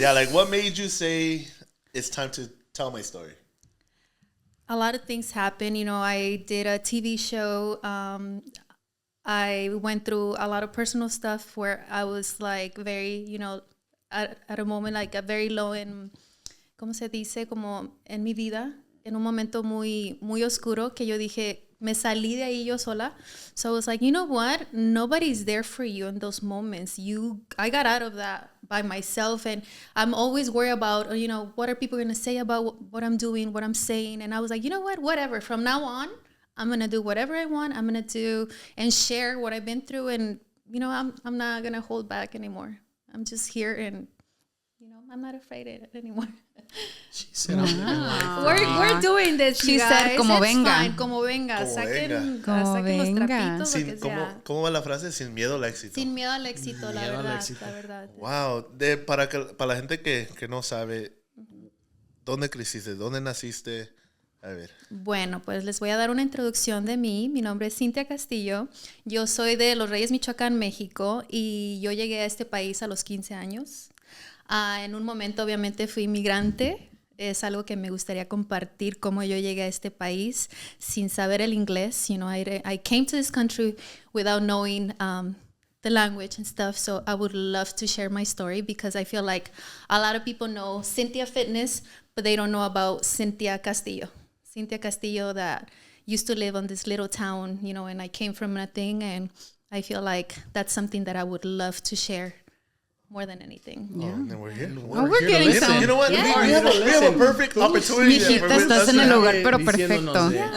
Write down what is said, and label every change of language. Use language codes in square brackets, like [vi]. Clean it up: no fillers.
[en] Yeah, like what made you say it's time to tell my story? A lot of things happen. I did a TV show. I went through a lot of personal stuff where I was like very, at a moment like a very low in, [es] ¿cómo se dice? Como en mi vida, en un momento muy, muy oscuro que yo dije, me salí de ahí yo sola. [en] So I was like, you know what? Nobody's there for you in those moments. I got out of that by myself, and I'm always worried about, what are people going to say about what I'm doing, what I'm saying. And I was like, you know what? Whatever. From now on, I'm going to do whatever I want. I'm going to do and share what I've been through. And, I'm not going to hold back anymore. I'm just here, and, I'm not afraid of it anymore. She said, We're doing this, She you guys. said, [es] como [en] It's [es] venga. fine. Como venga. Saquen los trapitos, lo que sea. ¿Cómo va la frase? Sin miedo al éxito. Sin miedo al éxito, la verdad. [en] Wow. [es] Para la gente que no sabe, ¿dónde creciste? ¿Dónde naciste? A ver. Bueno, pues les voy a dar una introducción de mí. Mi nombre es Cynthia Castillo. Yo soy de Los Reyes, Michoacán, México. Y yo llegué a este país a los 15 años. En un momento, obviamente, fui inmigrante. Es algo que me gustaría compartir, cómo yo llegué a este país sin saber el inglés. [en] I came to this country without knowing the language and stuff. So I would love to share my story because I feel like a lot of people know Cynthia Fitness, but they don't know about Cynthia Castillo. Cynthia Castillo that used to live on this little town, and I came from nothing. And I feel like that's something that I would love to share more than anything. Yeah. And we're here. We're getting some. You know what? Yeah. We have a perfect opportunity. [es] Mijita, estás en el lugar, pero perfecto.